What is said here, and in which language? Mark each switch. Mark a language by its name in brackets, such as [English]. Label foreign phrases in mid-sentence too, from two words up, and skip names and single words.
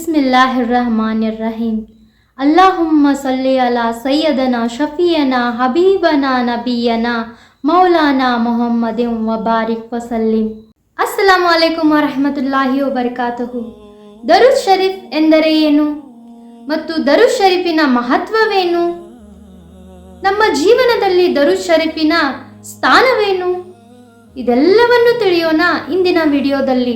[Arabic] بسم الله الرحمن الرحيم. اللهم صل على سيدنا شفيعنا حبيبنا نبينا مولانا محمد وبارك وسلم. السلام عليكم ورحمة الله وبركاته. [Kannada] ದರೂದ್ ಶರೀಫ್ ಎಂದರೆ ಏನು ಮತ್ತು ದರೂದ್ ಶರೀಫಿನ ಮಹತ್ವವೇನು? ನಮ್ಮ ಜೀವನದಲ್ಲಿ ದರೂದ್ ಶರೀಫಿನ ಸ್ಥಾನವೇನು? ಇದೆಲ್ಲವನ್ನು ತಿಳಿಯೋಣ ಇಂದಿನ ವಿಡಿಯೋದಲ್ಲಿ।